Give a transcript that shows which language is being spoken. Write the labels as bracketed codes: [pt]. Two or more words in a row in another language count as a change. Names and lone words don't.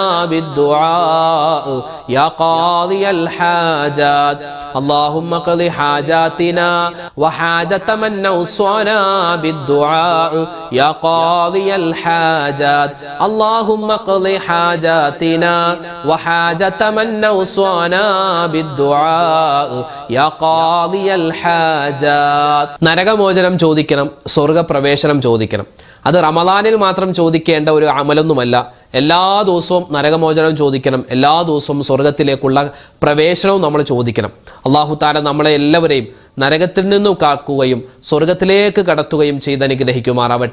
[ar] بالدعاء يا قاضي الحاجات اللهم اقض حاجاتنا وحاجة من أوصانا بالدعاء يا قاضي الحاجات اللهم اقض حاجاتنا وحاجة من أوصانا بالدعاء يا قاضي الحاجات [ml] നരകമോചനം ചോദിക്കണം, സ്വർഗപ്രവേശനം ചോദിക്കണം. അത് റമദാനിൽ മാത്രം ചോദിക്കേണ്ട ഒരു അമലൊന്നുമല്ല. എല്ലാ ദിവസവും നരകമോചനം ചോദിക്കണം, എല്ലാ ദിവസവും സ്വർഗത്തിലേക്കുള്ള പ്രവേശനവും നമ്മൾ ചോദിക്കണം. [ar] الله تعالى [ml] നമ്മളെ എല്ലാവരെയും നരകത്തിൽ നിന്നും കാക്കുകയും സ്വർഗത്തിലേക്ക് കടത്തുകയും ചെയ്ത് അനുഗ്രഹിക്കുമാറാവട്ടെ.